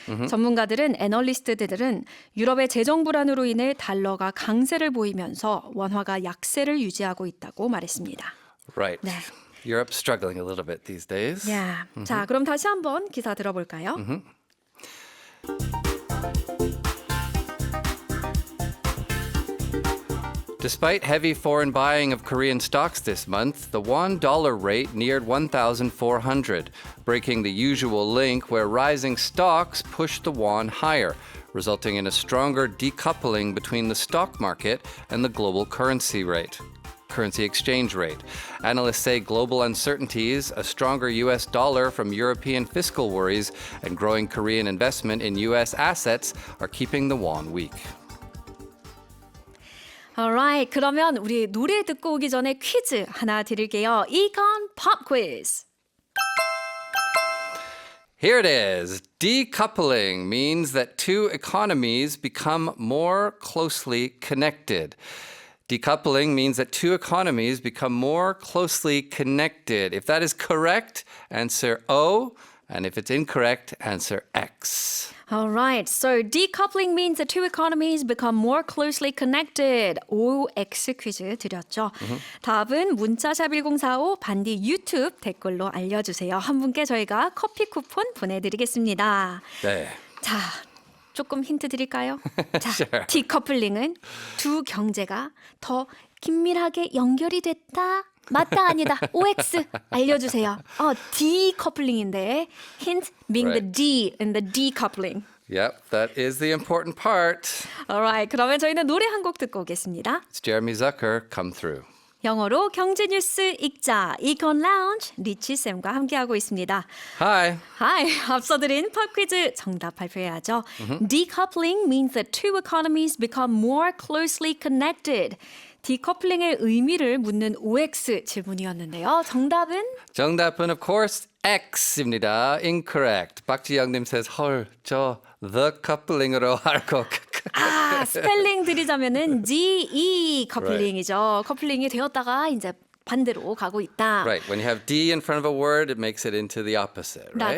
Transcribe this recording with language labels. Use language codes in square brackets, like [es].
[ko] 전문가들은 애널리스트들은 유럽의 재정 불안으로 인해 달러가 강세를 보이면서 원화가 약세를 유지하고 있다고 말했습니다. [en] Right. [ko] 네. [en] Europe's struggling a little bit these days. Yeah. [ko] 자, 그럼 다시 한번 기사 들어볼까요? [en] Despite heavy foreign buying of Korean stocks this month, the won-dollar rate neared 1,400, breaking the usual link where rising stocks pushed the won higher, resulting in a stronger decoupling between the stock market and the global currency exchange rate. Analysts say global uncertainties, a stronger US dollar from European fiscal worries, and growing Korean investment in US assets are keeping the won weak. [ko] Alright, 그러면 우리 노래 듣고 오기 전에 퀴즈 하나 드릴게요. [en] Econ Pop Quiz. Here it is. Decoupling means that two economies become more closely connected. Decoupling means that two economies become more closely connected. If that is correct, answer O. And if it's incorrect, answer X. Alright, so decoupling means the two economies become more closely connected. [ko] OX 퀴즈 드렸죠. 답은 문자샵 1045 반디 유튜브 댓글로 알려주세요. 한 분께 저희가 커피 쿠폰 보내드리겠습니다. 네. 자, 조금 힌트 드릴까요? 자, [en] Sure. [ko] 디커플링은 두 경제가 더 긴밀하게 연결이 됐다. 맞다 아니다. OX 알려주세요. 디커플링인데 [en] hint being the Right. D in the decoupling. Yep, that is the important part. [ko] Alright, 그러면 저희는 노래 한 곡 듣고 오겠습니다. [en] It's Jeremy Zucker, Come Through. [ko] 영어로 경제 뉴스 읽자 이건 라운지 리치 쌤과 함께하고 있습니다. [en] Hi. [ko] Hi, 앞서 드린 팝 퀴즈 정답 발표해야죠. [en] Decoupling means that two economies become more closely connected. [ko] 디커플링의 의미를 묻는 OX 질문이었는데요. 정답은 정답은 [en] of course [ko] X입니다. [en] Incorrect. [ko] 박지영님 [en] says [ko] 헐, 저 the coupling으로 알고. 스펠링 드리자면은 GE 커플링이죠. 커플링이 되었다가 이제 반대로 가고 있다. [en] Right. When you have D in front of a word, it makes it into the opposite, right?